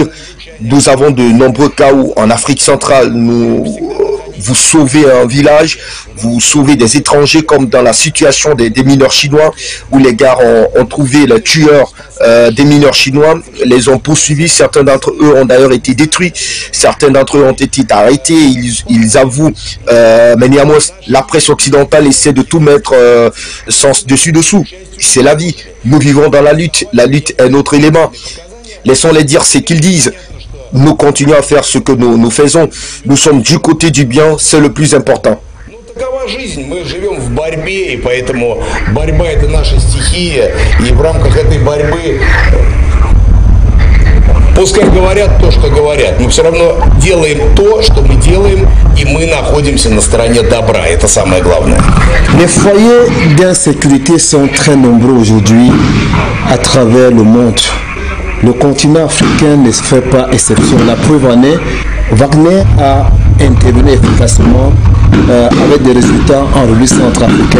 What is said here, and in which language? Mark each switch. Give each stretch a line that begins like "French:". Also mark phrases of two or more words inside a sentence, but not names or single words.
French: Nous avons de nombreux cas où en Afrique centrale, vous sauvez un village, vous sauvez des étrangers comme dans la situation des mineurs chinois où les gars ont trouvé le tueur des mineurs chinois, les ont poursuivis, certains d'entre eux ont d'ailleurs été détruits, certains d'entre eux ont été arrêtés, ils avouent, mais néanmoins la presse occidentale essaie de tout mettre sens dessus-dessous. C'est la vie, nous vivons dans la lutte est notre élément. Laissons-les dire ce qu'ils disent. Nous continuons à faire ce que nous faisons. Nous sommes du côté du bien, c'est le plus important.
Russian: Такова жизнь, мы живем в борьбе, и поэтому борьба — это наша стихия, и в рамках этой борьбы пускай говорят то, что говорят, мы все равно делаем то, что мы делаем, и мы находимся на стороне добра, это самое главное.
French: Les foyers d'insécurité sont très nombreux aujourd'hui à travers le monde. Le continent africain ne se fait pas exception. La preuve en est, Wagner a intervenu efficacement avec des résultats en République centrafricaine.